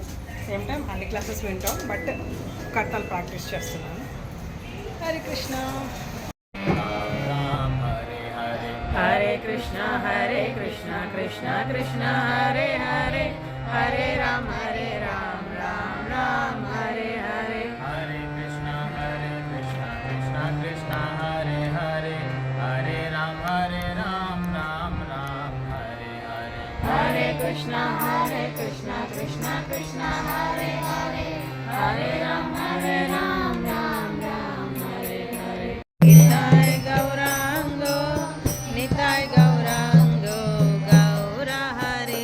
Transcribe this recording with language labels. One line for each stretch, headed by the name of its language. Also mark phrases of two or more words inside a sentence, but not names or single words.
English: same time
Telugu: అన్ని క్లాసెస్ వింటాం, బట్ కర్తాలు ప్రాక్టీస్ చేస్తున్నాను.
Sanskrit: హరే కృష్ణ. హరే కృష్ణ హరే కృష్ణ కృష్ణ కృష్ణ హరే హరే, హరే రామ్ రామ్ రామ్ హరే హరే. हरे कृष्ण कृष्ण कृष्ण हरे हरे, हरे राम राम हरे हरे. హరే కృష్ణ కృష్ణ కృష్ణ హరే హరే, హరే రామ్ రామ్ రామ్ హరే హరే. నితాయ్ గౌరాంగో నితాయ్ గౌరాంగో గౌర హరే.